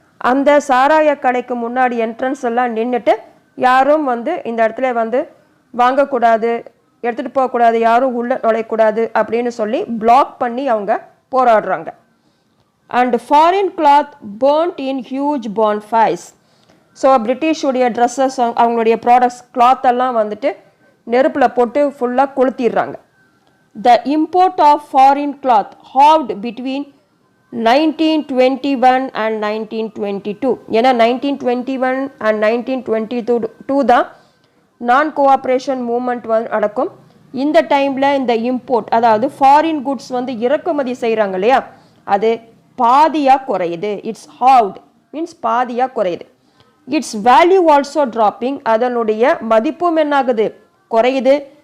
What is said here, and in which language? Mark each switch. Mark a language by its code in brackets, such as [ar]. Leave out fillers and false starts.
[ta] அந்த சாராய கடைக்கு முன்னாடி என்ட்ரன்ஸ் எல்லாம் நின்றுட்டு யாரும் வந்து இந்த இடத்துல வந்து வாங்கக்கூடாது, எடுத்துகிட்டு போகக்கூடாது, யாரும் உள்ளே நுழையக்கூடாது அப்படின்னு சொல்லி பிளாக் பண்ணி அவங்க போராடுறாங்க. [en] And foreign cloth burnt in huge bonfires. [ta] So பிரிட்டிஷுடைய dresses, அவங்களுடைய ப்ராடக்ட்ஸ், கிளாத் எல்லாம் வந்துட்டு நெருப்பில் போட்டு ஃபுல்லாக கொளுத்திடுறாங்க. [en] The import of foreign cloth halved between 1921 and 1922. [ta] ஏன்னா 1921 and 1922 தான் நான் கோஆப்ரேஷன் மூமெண்ட் வந்து நடக்கும். இந்த டைமில் இந்த இம்போர்ட் அதாவது ஃபாரின் குட்ஸ் வந்து இறக்குமதி செய்கிறாங்க இல்லையா, அது பாதியாக குறையுது. [en] it's halved means [ta] பாதியாக குறையுது. [en] its value also dropping, [ta] அதனுடைய மதிப்பும் என்னாகுது, குறையுது.